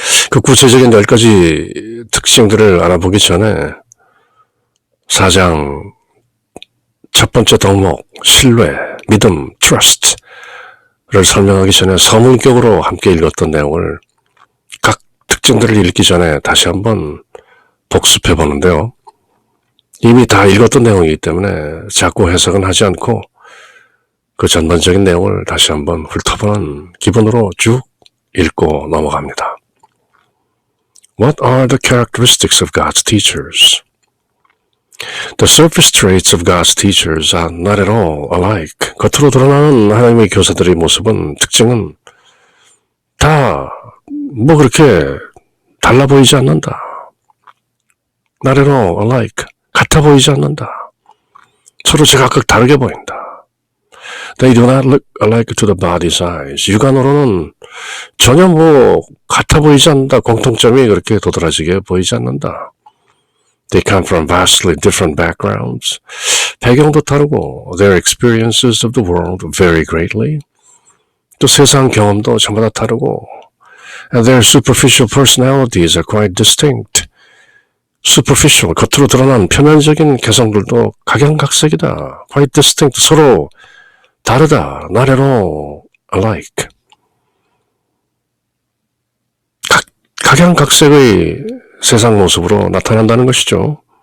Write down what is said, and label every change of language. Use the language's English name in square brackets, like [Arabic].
[Korean] 그 구체적인 10가지 특징들을 알아보기 전에 4장 첫 번째 덕목, 신뢰, 믿음, trust를 설명하기 전에 서문격으로 함께 읽었던 내용을 각 특징들을 읽기 전에 다시 한번 복습해 보는데요. 이미 다 읽었던 내용이기 때문에 자꾸 해석은 하지 않고 그 전반적인 내용을 다시 한번 훑어보는 기분으로 쭉 읽고 넘어갑니다. [English] What are the characteristics of God's teachers? The surface traits of God's teachers are not at all alike. [Korean] 겉으로 드러나는 하나님의 교사들의 모습은, 특징은 다 뭐 그렇게 달라 보이지 않는다. [English] Not at all alike. [Korean] 같아 보이지 않는다. 서로 제각각 다르게 보인다. [English] They do not look alike to the body's eyes. [Korean] 육안으로는 전혀 뭐 같아 보이지 않는다. 공통점이 그렇게 도드라지게 보이지 않는다. [English] They come from vastly different backgrounds. [Korean] 배경도 다르고 [English] their experiences of the world vary greatly. [Korean] 또 세상 경험도 전부 다 다르고 [English] and their superficial personalities are quite distinct. [Korean] superficial, 겉으로 드러난 표면적인 개성들도 각양각색이다. quite distinct, 서로 다르다. [English] not at all alike. [Korean] 각양각색의 세상 모습으로 나타난다는 것이죠.